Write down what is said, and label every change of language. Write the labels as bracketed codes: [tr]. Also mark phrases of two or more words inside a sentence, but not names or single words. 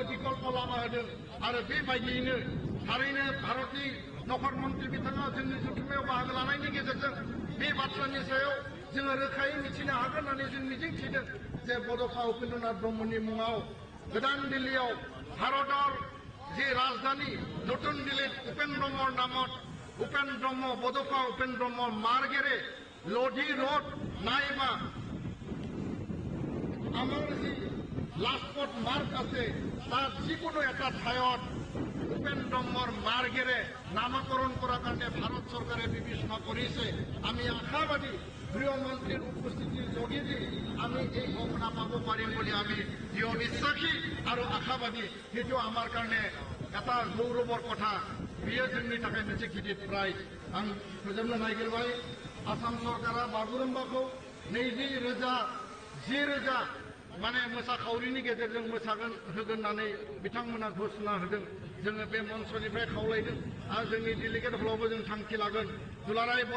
[brx] बिकल्प लामा होदों आरो बेबायदियैनो थारैनो भारतनि नखर मन्त्रि बिथाङा जोंनि जथुम्मायाव बाहागो लानायनि गेजेरजों बे बाथ्रानि सायाव जोङो रोखायै मिथिनो हागोन होननानै जों मिजिंथिदों जे बड'फा उपेन्द्रनाथ ब्रह्मनि मुङाव गोदान दिल्लीयाव [as] ভাৰতৰ যি ৰাজধানী নতুন দিল্লীত উপেন ব্ৰহ্মৰ নামত [brx] उपेन ब्रह्म बड'फा उपेन ब्रह्म मार्गेरे लधि रोड नाइबा [as] আমাৰ যি লাজপত মাৰ্গ আছে তাত যিকোনো এটা ঠাইত উপেন ব্ৰহ্মৰ মাৰ্গেৰে নামকৰণ কৰাৰ কাৰণে ভাৰত চৰকাৰে বিবেচনা কৰিছে আমি আশাবাদী গৃহমন্ত্ৰীৰ উপস্থিতিৰ যোগেদি আমি এই ঘোষণা পাব পাৰিম বুলি আমি দৃঢ় বিশ্বাসী আৰু আশাবাদী সেইটো আমাৰ কাৰণে এটা গৌৰৱৰ কথা [brx] बेयो जोंनि थाखाय मोनसे गिदिर प्राइज आं फोजोबनो नागिरबाय आसाम सरकारा बागुरुम्बाखौ 20,000 माने मोसाखावरिनि गेजेरजों मोसागोन होगोन होननानै बिथांमोना घोषणा होदों जोङो बे मन्चनिफ्राय खावलायदों आरो जोंनि डेलिगेट हलावबो जों थांखि लागोन दुलाराय बर'